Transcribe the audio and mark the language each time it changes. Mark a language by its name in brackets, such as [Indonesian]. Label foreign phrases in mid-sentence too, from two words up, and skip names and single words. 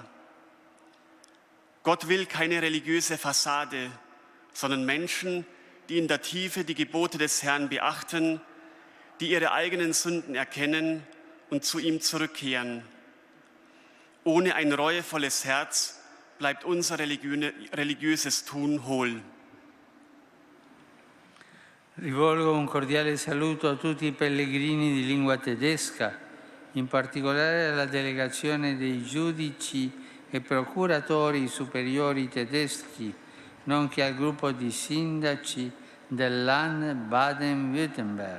[German] Gott will keine religiöse Fassade, sondern Menschen, die in der Tiefe die Gebote des Herrn beachten, die ihre eigenen Sünden erkennen und zu ihm zurückkehren. Ohne ein reuevolles Herz bleibt unser religiöses Tun hohl. [Italian] Rivolgo un cordiale saluto a tutti i pellegrini di lingua tedesca, in particolare alla delegazione dei giudici e procuratori superiori tedeschi, nonché al gruppo di sindaci del Land Baden-Württemberg.